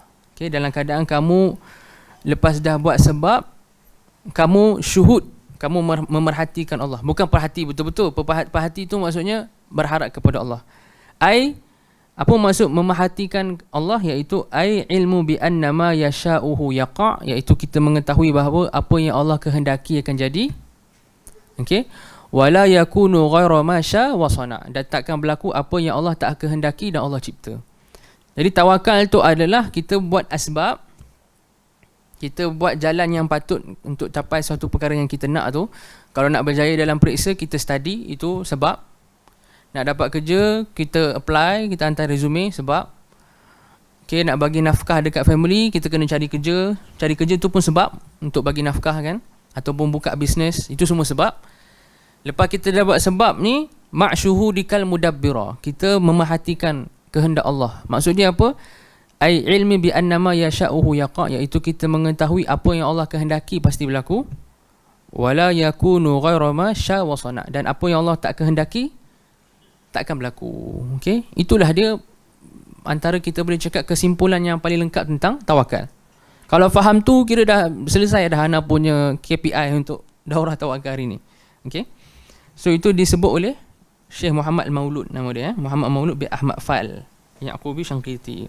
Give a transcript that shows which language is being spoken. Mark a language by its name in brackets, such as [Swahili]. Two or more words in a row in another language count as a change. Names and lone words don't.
[Malay] Okay, dalam keadaan kamu lepas dah buat sebab, kamu syuhud, kamu memerhatikan Allah. Bukan perhati betul-betul, perhati itu maksudnya berharap kepada Allah. Apa maksud memerhatikan Allah? Iaitu [Arabic] علم بأنما يشاؤه يقع', [Malay] iaitu kita mengetahui bahawa apa yang Allah kehendaki akan jadi. Okey, [Arabic] ولا يكون غير ما شاء وصنع', [Malay] dan takkan berlaku apa yang Allah tak kehendaki dan Allah cipta. Jadi tawakal itu adalah kita buat asbab, kita buat jalan yang patut untuk capai suatu perkara yang kita nak tu. Kalau nak berjaya dalam periksa, kita study, itu sebab. Nak dapat kerja, kita apply, kita hantar resume, sebab. Okay, nak bagi nafkah dekat family, kita kena cari kerja. Cari kerja tu pun sebab untuk bagi nafkah kan, ataupun buka bisnes, itu semua sebab. Lepas kita dah buat sebab ni, [Arabic] مع شهودك المدبر, [Malay] kita memerhatikan kehendak Allah. Maksudnya apa? [Arabic] علم بأنما يشاؤه يقع', [Malay] iaitu kita mengetahui apa yang Allah kehendaki pasti berlaku. [Arabic] ولا يكون غير ما شاء وصنع', [Malay] dan apa yang Allah tak kehendaki takkan berlaku. Okey, itulah dia antara kita boleh cakap kesimpulan yang paling lengkap tentang tawakal. Kalau faham tu, kira dah selesai dah Hana punya KPI untuk daurah tawakal hari ni. Okay. So itu disebut oleh Syekh Muhammad Maulud, nama dia, Muhammad Maulud bin Ahmad Fal Yaqubi Syangqiti.